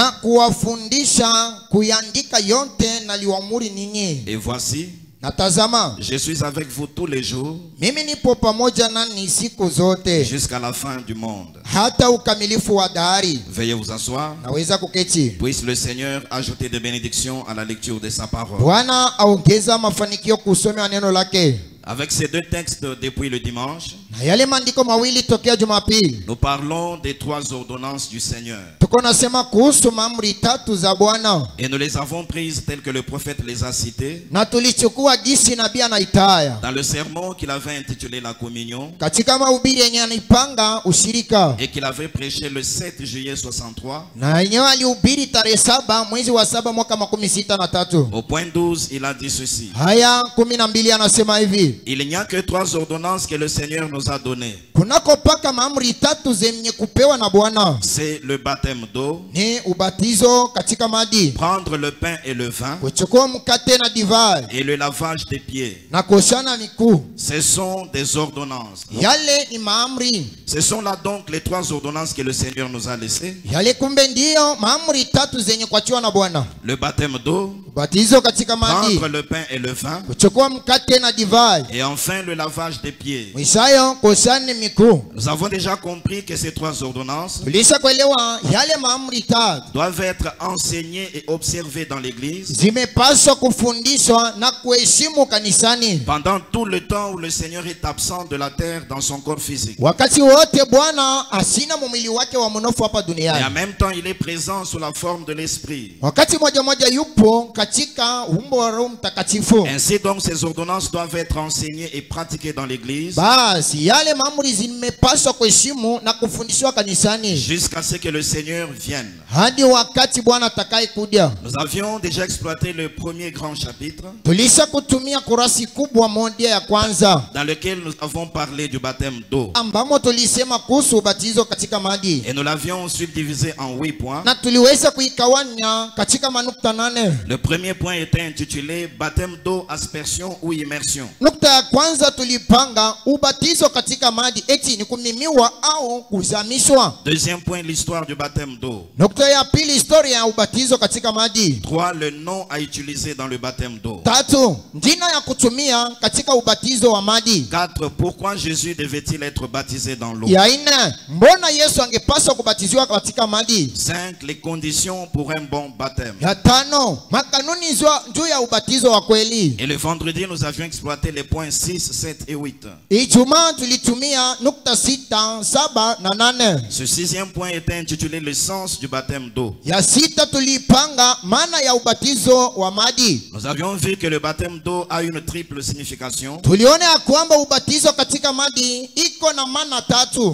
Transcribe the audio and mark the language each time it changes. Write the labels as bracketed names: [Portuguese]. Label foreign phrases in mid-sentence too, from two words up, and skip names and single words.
[French] Et voici, je suis avec vous tous les jours jusqu'à la fin du monde. Veuillez vous asseoir. Puisse le Seigneur ajouter des bénédictions à la lecture de sa parole. Avec ces 2 textes depuis le dimanche, [Swahili] Na yale maandiko mawili tokea Jumapili. [French] Nous parlons des 3 ordonnances du Seigneur. [Swahili] Tuko nasema kuhusu maamri 3 za Bwana. [French] Et nous les avons prises telles que le prophète les a citées. [Swahili] Na tulichukua gisi nabii anaitaya. [French] Dans le sermon qu'il avait intitulé la communion. [Swahili] Katika mahubiri yenye anipanga ushirika. [French] Et qu'il avait prêché le 7 juillet 63. [Swahili] Na yenyewe alihubiri tarehe 7 mwezi wa 7 mwaka 63. [French] Au point 12, il a dit ceci. [Swahili] Haya 12 anasema hivi. [French] Il n'y a que 3 ordonnances que le Seigneur nous a données. [Swahili] Kunako paka maamri 3 zenye kupewa na Bwana. [French] C'est le baptême d'eau. [Swahili] Ni ubatizo katika maji. [French] Prendre le pain et le vin. [Swahili] Kuchukua mkate na divai. [French] Et le lavage des pieds. [Swahili] Na kuoshana miguu. [French] Ce sont des ordonnances. [Swahili] Yale ni maamri. [French] Ce sont là donc les 3 ordonnances que le Seigneur nous a laissées. [Swahili] Yale kumbe ndio maamri 3 zenye kuachiwa na Bwana. [French] Le baptême d'eau. [Swahili] Ubatizo katika maji. [French] Prendre le pain et le vin. [Swahili] Kuchukua mkate na divai. [French] Et enfin le lavage des pieds. [Swahili] Mwishayo kuoshana miguu. [French] Nous avons déjà compris que ces 3 ordonnances [Swahili] Tulisha kuelewa yale maamri 3 [French] doivent être enseignées et observées dans l'église [Swahili] zimepaswa kufundishwa na kuheshimu kanisani. [French] pendant tout le temps où le Seigneur est absent de la terre dans son corps physique. [Swahili] Wakati wote Bwana asina mwili wake wa mnofu hapa [French] Et en [Swahili] duniani. [French] même temps, il est présent sous la forme de l'Esprit. [Swahili] Wakati moja yupo katika umbo wa Roho Mtakatifu. [French] Ainsi donc, ces ordonnances doivent être enseignées et pratiquées dans l'église [Swahili] Basi yale maamri zimepaswa kuheshimu na kufundishwa kanisani [French] jusqu'à ce que le Seigneur vienne. [Swahili] hadi wakati Bwana atakaye kuja. [French] Nous avions déjà exploité le premier grand chapitre [Swahili] Tulisha kutumia kurasi kubwa moja ya kwanza [French] dans lequel nous avons parlé du baptême d'eau. [Swahili] ambamo tulisema kuhusu ubatizo katika maji. [French] Et nous l'avions ensuite divisé en 8 points. [Swahili] Na tuliweza kuikawanya katika manukta 8. [French] Le premier point était intitulé baptême d'eau, aspersion ou immersion. [Swahili] Nukta ya kwanza tulipanga ubatizo katika maji eti ni kumimiwa au kuzamishwa. [French] Deuxième point, l'histoire du baptême d'eau. [Swahili] Nukta ya pili, historia ya ubatizo katika maji. [French] 3, le nom à utiliser dans le baptême d'eau. [Swahili] 3, jina ya kutumia katika ubatizo wa maji. [French] 4, pourquoi Jésus devait-il être baptisé dans l'eau. [Swahili] Ya 4, mbona Yesu angepaswa kubatiziwa katika maji. [French] 5, les conditions pour un bon baptême. [Swahili] Ya 5, makanuni juu ya ubatizo wa kweli. [French] Et le vendredi, nous avions exploité les points 6, 7 et 8. [Swahili] Ijumaa tulitumia nukta 6, 7 na 8. [French] Ce 6e point était intitulé le sens du baptême d'eau. [Swahili] Ya 6 tulipanga maana ya ubatizo wa maji. [French] Nous avions vu que le baptême d'eau a une triple signification. [Swahili] Tuliona ya kwamba ubatizo katika maji iko na maana 3.